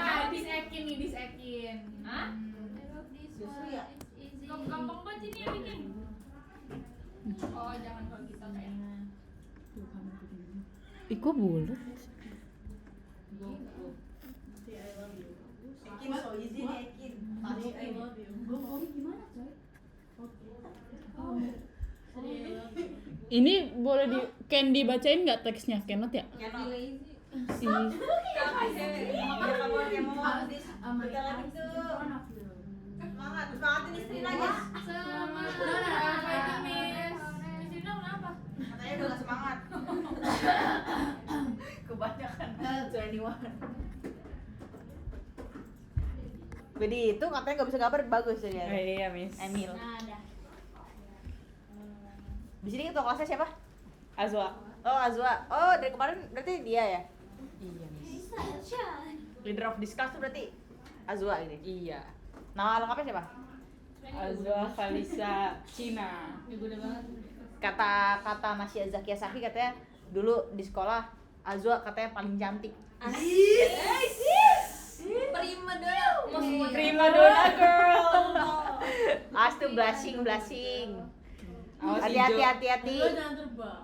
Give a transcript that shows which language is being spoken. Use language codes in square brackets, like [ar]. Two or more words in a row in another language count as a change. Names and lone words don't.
[id] Disekin. Hah? Gampang banget ini yang bikin. Oh, jangan kalau gitu kayaknya. Iko bulat. Ekin [en] so easy [id] nih Ekin. [en] I love you. [id] Ini boleh dibacain nggak teksnya? Cannot ya? Cannot. Si Bentar lagi tuh. Semangat ini Sri aja. Semangat. Misina kenapa? Katanya udah gak semangat. Kebanyakan 21. Jadi itu katanya gak bisa gambar, bagus ya. iya, Miss. Emil. Nah, dah. Di sini ketua kelasnya siapa? Azwa. Oh, Azwa. Oh, dari kemarin berarti dia ya? Iya, Miss. [en] Leader of this class [id] tuh berarti Azwa ini. Iya. Nama lengkapnya siapa? Azwa Khalisa Cina. Kata Masya Zakia Saki katanya dulu di sekolah Azwa katanya paling cantik. [en] Prima donna. Prima donna girl. [id] As tuh [en] blushing. [id] Awas Hati-hati. Lo jangan terbang.